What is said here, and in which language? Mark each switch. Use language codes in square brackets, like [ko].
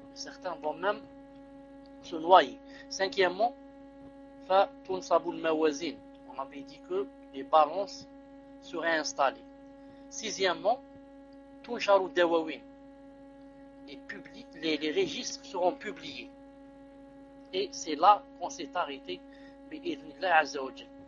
[fr] Certains vont même se noyer. [ar] Cinquièmement, فَتُنْسَبُ الْمَوَزِينَ. [fr] On avait dit que les balances seraient installées. [ar] Sixièmement, تُنْشَرُ الدَّوَوِينَ. [fr] Les registres seront publiés. Et c'est là qu'on s'est arrêté [ar] بِإِذْنِ اللَّهِ عَزَّ وَجَلَّ.